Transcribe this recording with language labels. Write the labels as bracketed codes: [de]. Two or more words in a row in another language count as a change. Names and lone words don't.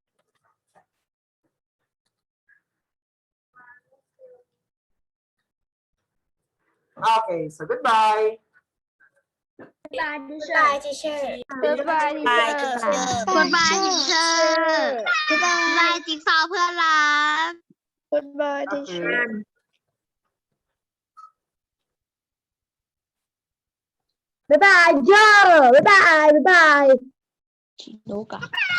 [en] Okay, so goodbye. Goodbye, teacher. Goodbye, teacher. Goodbye, teacher. Goodbye, [th] จิ๊กซอว์เพื่อนรัก [en] Goodbye, Okay. Bye bye, Joe. Bye bye. Bye bye.